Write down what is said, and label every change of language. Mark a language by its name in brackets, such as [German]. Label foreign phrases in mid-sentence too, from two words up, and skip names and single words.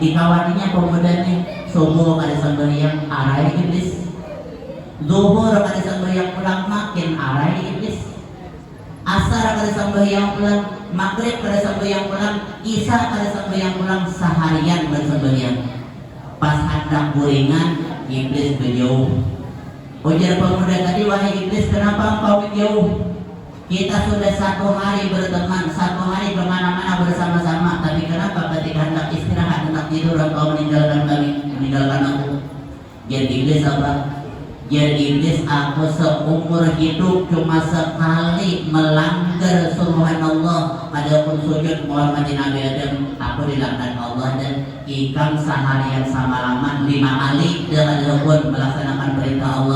[Banjar] Dikawaninya pemuda ini, subuh pada sembahyang arai iblis, zuhur pada sembahyang pulang makin arai iblis, asar pada sembahyang pulang, maghrib pada sembahyang pulang, isya pada sembahyang pulang, seharian bersembahyang. Pas hendak guringan, iblis menjauh. Ujar pemuda tadi, wahai iblis, [Indonesian] kenapa engkau menjauh? Kita sudah 1 hari berteman, 1 hari kemana-mana bersama-sama, tapi kenapa ketika hendak istirahat, hendak tidur, engkau meninggalkan kami, meninggalkan aku? Jadi iblis apa? Jadi iblis, aku seumur hidup cuma sekali melanggar suruhan Allah, adapun sujud menghormati Nabi Adam, aku dilaknat Allah, dan ikam seharian semalaman 5 kali dengan rukun melaksanakan perintah Allah.